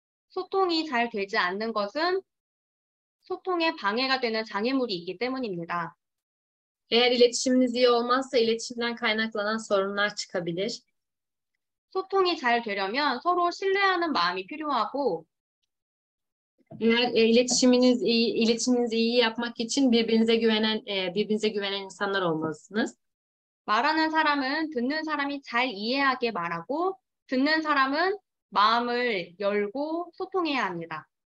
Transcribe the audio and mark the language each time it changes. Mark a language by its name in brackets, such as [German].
[Korean] 소통이 잘 되지 않는 것은 소통에 방해가 되는 장애물이 있기 때문입니다. [Turkish] Eğer iletişiminiz iyi olmazsa iletişimden kaynaklanan sorunlar çıkabilir. [Korean] 소통이 잘 되려면 서로 신뢰하는 마음이 필요하고 [Turkish] Eğer iletişiminizi iyi yapmak için birbirinize güvenen insanlar olmalısınız. [Korean] 말하는 사람은 듣는 사람이 잘 이해하게 말하고 듣는 사람은 마음을 열고 소통해야 합니다.